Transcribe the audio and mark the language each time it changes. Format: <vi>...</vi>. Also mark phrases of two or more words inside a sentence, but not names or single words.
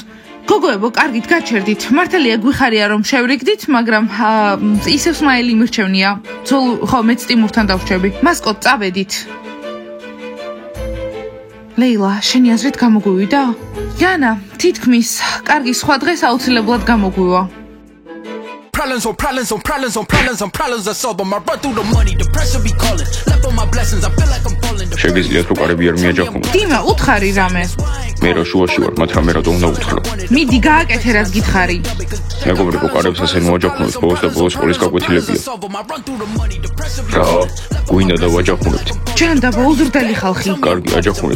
<ka>გოგოებო, კარგით, გაჩერდით. მართალია გვიხარია რომ შევრიგდით, მაგრამ ისევ სმაილი მირჩევნია. ხო, მეც ტიმურთან დავრჩები. მასკოტ, წავედით. ლეილა, შენი აზრით გამოგვივიდა?იანა, თითქმის, კარგი, სხვა დღეს აუცილებლად გამოგვივა.</ka> <en>Problems on problems on problems on problems on problems I solve them. I run through the money, the pressure be calling. Left on my blessings, I feel like I'm falling.</en> <ka>შეგიძლიათ რომ კარები არ მიაჯახონ. დიმა, უთხარი რამე. მე რა შუაში ვარ, მათ რამე რატომ უნდა უთხრა? მიდი გააკეთე რას გითხარი. მეგობრებო, კარებს ასე მოაჯახუნოთ, ბოლოს და ბოლოს სკოლის გაკვეთილებია. რა, გვინდა დავაჯახუნებთ. ჯანდაბა უზრდელი ხალხი. კარგი, აჯახუნეთ.</ka>